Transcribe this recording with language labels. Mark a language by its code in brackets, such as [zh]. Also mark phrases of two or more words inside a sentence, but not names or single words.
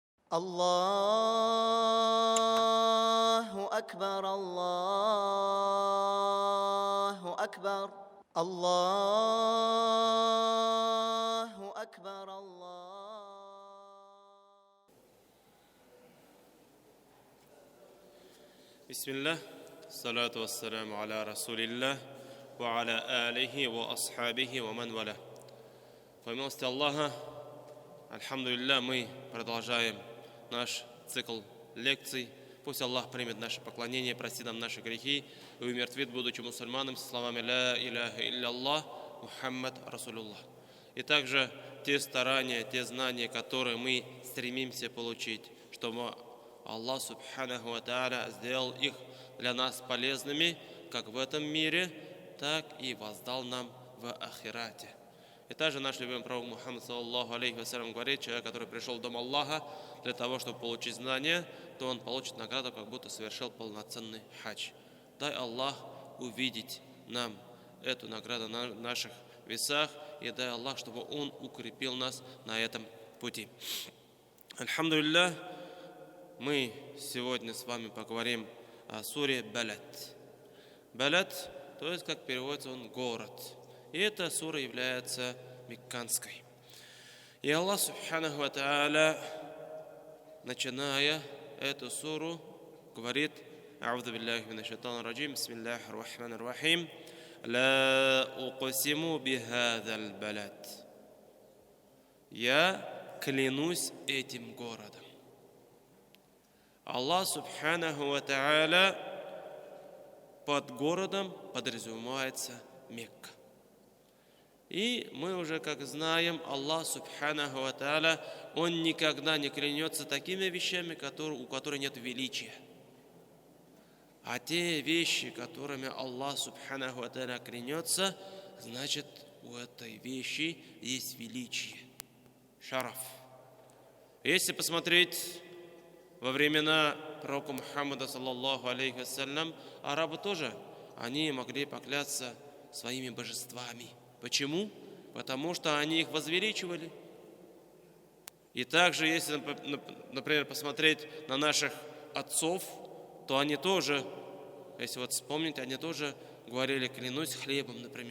[ar] الله أكبر الله أكبر الله أكبر الله. بسم الله، الصلاة والسلام على رسول الله، وعلى آله وأصحابه ومن والى. [ru] По милости Аллаха, альхамдулилля, мы продолжаем наш цикл лекций. Пусть Аллах примет наше поклонение, простит нам наши грехи и умертвит, будучи мусульманами, со словами [ar] «لا إله إلا الله، محمد رسول الله». [ru] И также те старания, те знания, которые мы стремимся получить, чтобы Аллах [ar] سبحانه وتعالى [ru] сделал их для нас полезными, как в этом мире, так и воздал нам в ахирате. И также наш любимый пророк Мухаммад [ar] صلى الله عليه وسلم [ru] говорит, человек, который пришел в дом Аллаха для того, чтобы получить знания, то он получит награду, как будто совершил полноценный хадж. Дай Аллах увидеть нам эту награду на наших весах, и дай Аллах, чтобы Он укрепил нас на этом пути. Альхамдулилля, мы сегодня с вами поговорим о суре Балад. Балад, то есть, как переводится он, город. И эта сура является мекканской. И Аллах [ar] سبحانه وتعالى, [ru] начиная эту суру, говорит: [ar] أعوذ بالله من الشيطان الرجيم، بسم الله الرحمن الرحيم، لا أقسم بهذا البلد». [ru] Я клянусь этим городом. Аллах [ar] سبحانه وتعالى, [ru] под городом подразумевается Мекка. И мы уже, как знаем, Аллах [ar] سبحانه وتعالى, [ru] Он никогда не клянется такими вещами, у которых нет величия. А те вещи, которыми Аллах [ar] سبحانه وتعالى [ru] клянется, значит, у этой вещи есть величие, шараф. Если посмотреть во времена пророка Мухаммада [ar] صلى الله عليه وسلم, [ru] арабы тоже, они могли поклясться своими божествами. Почему? Потому что они их возвеличивали. И также, если, например, посмотреть на наших отцов, то они тоже, если вот вспомнить, они тоже говорили: клянусь хлебом, например.